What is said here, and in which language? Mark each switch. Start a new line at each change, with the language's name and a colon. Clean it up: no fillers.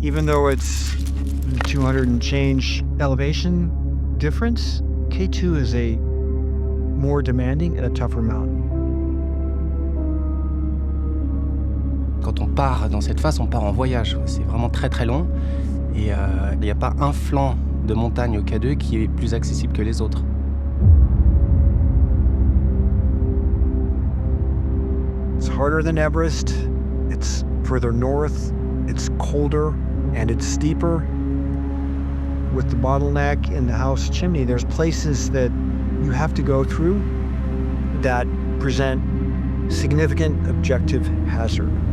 English: Even though it's 200 and change elevation difference, K2 is a more demanding and a tougher mountain.
French: Quand on part dans cette phase, on part en voyage. C'est vraiment très très long et il n'y a pas un flanc de montagne au K2 qui est plus accessible que les autres.
English: It's harder than Everest, it's further north, it's colder, and it's steeper. With the bottleneck in the house chimney, there's places that you have to go through that present significant objective hazard.